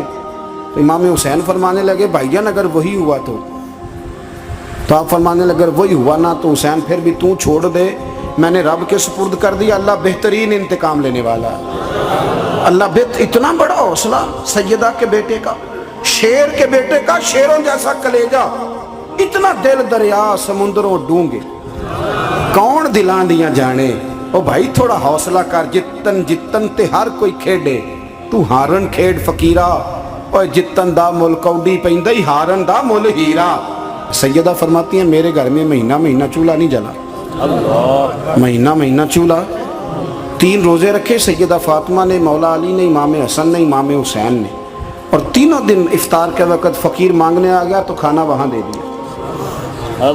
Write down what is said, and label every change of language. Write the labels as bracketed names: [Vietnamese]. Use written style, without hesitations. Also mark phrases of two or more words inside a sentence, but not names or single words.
[Urdu] تو امام حسین فرمانے لگے بھائی جان اگر وہی ہوا تو آپ فرمانے لگے اگر وہی ہوا نا تو حسین پھر بھی تو چھوڑ دے، میں نے رب کے سپرد کر دیا، اللہ بہترین انتقام لینے والا ہے۔ اللہ اتنا بڑا حوصلہ سیدہ کے بیٹے کا، شیر کے بیٹے کا، شیروں جیسا کلیجہ، اتنا دل [Punjabi] دریا سمندروں ڈونگے، کون دلاں دیاں جانے۔ او بھائی تھوڑا حوصلہ کر، جتن تے ہر کوئی کھیڈے، تو ہارن کھیڈ فقیرہ، اور جتن دا مل کوڈی پیندا ہی ہارن دا مل ہیرا۔ [Urdu] سیدہ فرماتی ہیں میرے گھر میں مہینہ چولہا نہیں جلا، مہینہ چولہا۔ 3 روزے رکھے سیدہ فاطمہ نے، مولا علی نے، امام حسن نے، امام حسین نے، اور تینوں دن افطار کے وقت فقیر مانگنے آ گیا تو کھانا وہاں دے دیا۔